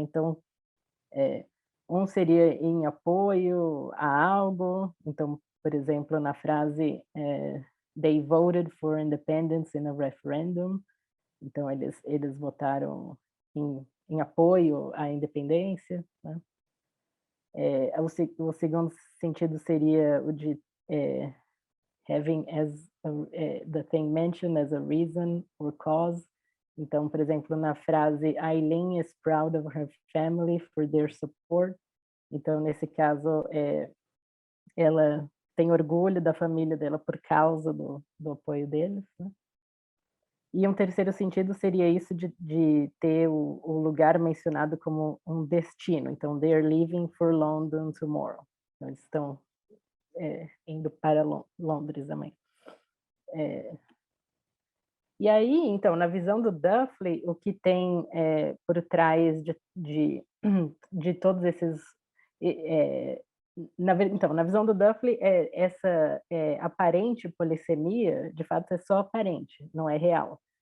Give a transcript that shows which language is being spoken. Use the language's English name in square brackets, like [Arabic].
[Portuguese] Então, um seria em apoio a algo. Então, por exemplo, na frase [English] they voted for independence in a referendum. [Portuguese] Então, eles votaram em apoio à independência, né? O segundo sentido seria o de [English] having as the thing mentioned as a reason or cause. [Portuguese] Então, por exemplo, na frase Eileen is proud of her family for their support. Então, nesse caso, ela tem orgulho da família dela por causa do apoio deles, né? E um terceiro sentido seria isso de ter o lugar mencionado como um destino. Então, [English] they are leaving for London tomorrow. [Portuguese] Então, eles estão indo para Londres amanhã. E aí, então, na visão do Duffley, o que tem por trás de todos esses... Então, na visão do Duffley, essa aparente polissemia, de fato, é só aparente, não é real.